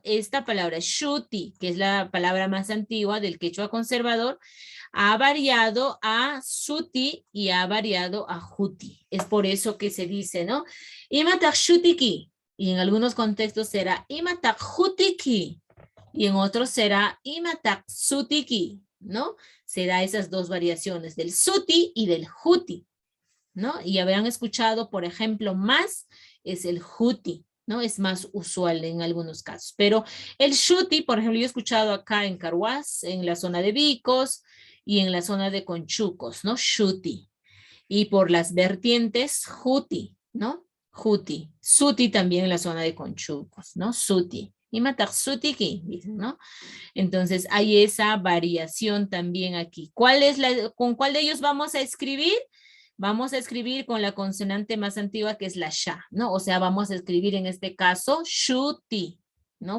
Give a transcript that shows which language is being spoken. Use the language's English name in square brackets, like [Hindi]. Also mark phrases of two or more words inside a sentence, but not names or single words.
[Spanish] Esta palabra shuti, que es la palabra más antigua del quechua conservador, ha variado a suti y ha variado a juti. Es por eso que se dice, ¿no? [Quechua] Imatak shutiki, [Spanish] Y en algunos contextos será [Quechua] imatak hutiki. [Spanish] Y en otros será [Quechua] imatak sutiki, [Spanish] ¿no? Será esas dos variaciones del suti y del huti, ¿no? Y habrán escuchado, por ejemplo, más es el huti, ¿no? Es más usual en algunos casos. Pero el shuti, por ejemplo, yo he escuchado acá en Carhuaz, en la zona de Vicos y en la zona de Conchucos, ¿no? Shuti. Y por las vertientes, huti, ¿no? Huti. Suti también en la zona de Conchucos, ¿no? Suti. [Quechua] Y matar sutiki, [Spanish] dicen, ¿no? Entonces hay esa variación también aquí. ¿Con cuál de ellos vamos a escribir? Vamos a escribir con la consonante más antigua que es la sha, ¿no? O sea, vamos a escribir en este caso shuti, ¿no?